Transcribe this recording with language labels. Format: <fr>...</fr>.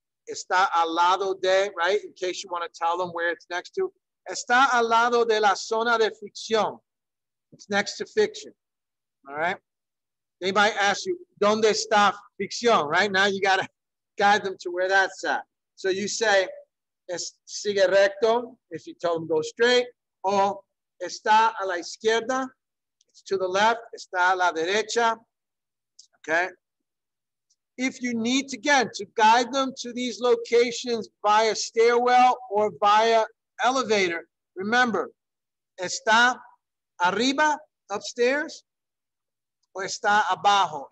<es>Está al lado de,</es> <en>right? In case you want to tell them where it's next to.</en> <es>Está al lado de la zona de ficción.</es> <en>It's next to fiction. All right. They might ask you,</en> <es>¿dónde está ficción?</es> <en>Right now, you got to guide them to where that's at. So you say,</en> <es>sigue recto,</es> <en>if you tell them go straight, or</en> <es>está a la izquierda,</es> <en>it's to the left,</en> <es>está a la derecha,</es> <en>okay? If you need, again, to guide them to these locations via stairwell or via elevator, remember,</en> <es>está arriba,</es> <en>upstairs, or</en> <es>está abajo.</es>